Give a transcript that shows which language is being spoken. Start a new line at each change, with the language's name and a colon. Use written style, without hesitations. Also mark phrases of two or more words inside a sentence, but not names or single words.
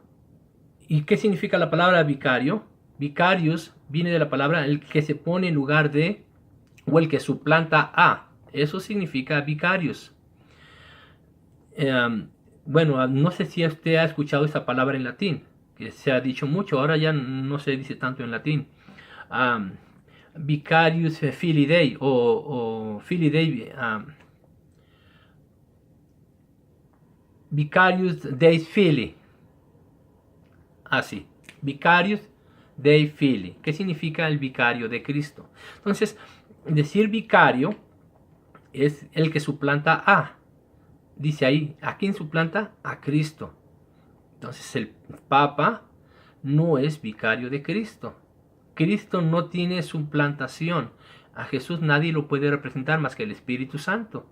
Spanish: ¿Y qué significa la palabra vicario? Vicarius viene de la palabra el que se pone en lugar de, o el que suplanta a. Eso significa vicarius. Bueno, no sé si usted ha escuchado esa palabra en latín, que se ha dicho mucho, ahora ya no se dice tanto en latín.
Latin: Vicarius Filii Dei o Filii Dei, Vicarius Deis Filii. Así, Vicarius Dei Filii.
Spanish: ¿Qué significa el vicario de Cristo? Entonces, decir vicario es el que suplanta a. Dice ahí, ¿a quién suplanta? A Cristo. Entonces el Papa no es vicario de Cristo. Cristo no tiene suplantación. A Jesús nadie lo puede representar más que el Espíritu Santo.